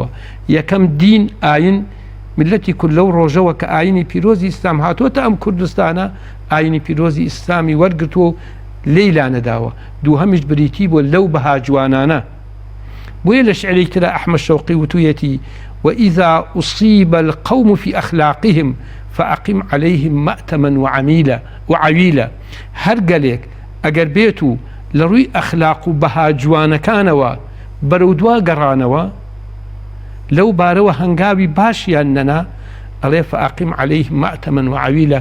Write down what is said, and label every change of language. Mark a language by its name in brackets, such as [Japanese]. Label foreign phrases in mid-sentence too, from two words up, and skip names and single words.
[Central Kurdish] یەکەم دین ئاین ملەتی کورد لەو ڕۆژەوە کە ئاینی پیرۆزی ئیسلام هاتووەتە ئەم کوردستانە، ئاینی پیرۆزی ئیسلامی وەرگرتووە لێی لانەداوە. دووهەمیش بریتی بۆ لەو بەها جوانانە. بۆیە لە شعرێکی ترە ئەحمەد شەوقی وتویەتی [Arabic] وإذا أصيب القوم في أخلاقهم فأقم عليهم مأتما وعويلا. [Central Kurdish] هەر گەلێک ئەگەر بێت و لە ڕووی ئەخلاق و بەها جوانەکانەوە بەرەو دوا گەڕانەوە، لەو بارەوە هەنگاوی باشیان نەنا، ئەڵێ [Arabic] فأقم عليهم مأتما وعويلا.